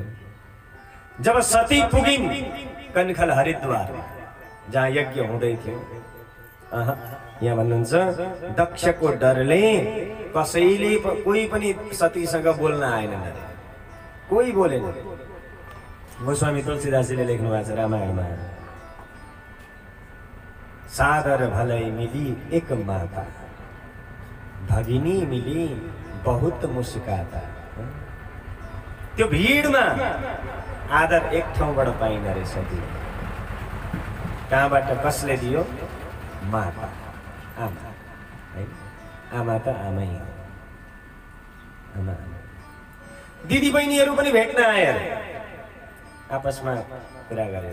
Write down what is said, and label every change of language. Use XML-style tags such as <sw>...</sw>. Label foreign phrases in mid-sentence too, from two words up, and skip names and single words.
<ne>जब सती पुगिन् कनखल हरिद्वार जहाँ यज्ञ हुँदै थियो यहाँ भन्नुहुन्छ दक्षको डरले कसैले कोही पनि सतीसँग बोल्न आएन कोही बोलेन। गोस्वामी तुलसीदासजीले लेख्नु भएको छ रामायणमा</ne> <awa>सादर भलै मिली एक माता भगिनी मिली बहुत मुस्काता।</awa> <ne>त्यो भिडमा आदर एक ठाउँबाट पाइन रे सती कहाँबाट कसले दियो माता आमा है आमा त आमै हो आमा दिदी बहिनीहरू पनि भेट्न आए आपसमा कुरा गरे।</ne>